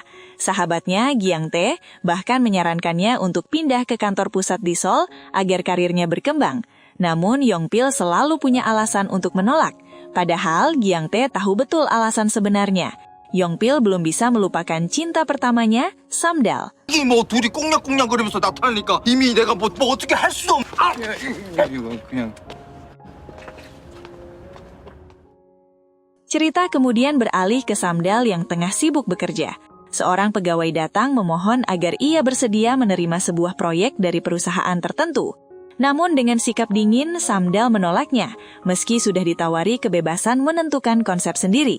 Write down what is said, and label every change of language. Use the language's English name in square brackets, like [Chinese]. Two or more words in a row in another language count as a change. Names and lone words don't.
[Indonesian] Sahabatnya, Gyang-tae, bahkan menyarankannya untuk pindah ke kantor pusat di Seoul agar karirnya berkembang. Namun Yong-pil selalu punya alasan untuk menolak. Padahal Gyang-tae tahu betul alasan sebenarnya. Yong-pil belum bisa melupakan cinta pertamanya, Samdal. [Korean] 이게 뭐 둘이 꽁냥꽁냥거리면서 나타나니까 이미 내가 뭐 어떻게 할 수도 없... 이건 그냥... [Indonesian] Cerita kemudian beralih ke Samdal yang tengah sibuk bekerja. Seorang pegawai datang memohon agar ia bersedia menerima sebuah proyek dari perusahaan tertentu. Namun dengan sikap dingin, Samdal menolaknya, meski sudah ditawari kebebasan menentukan konsep sendiri.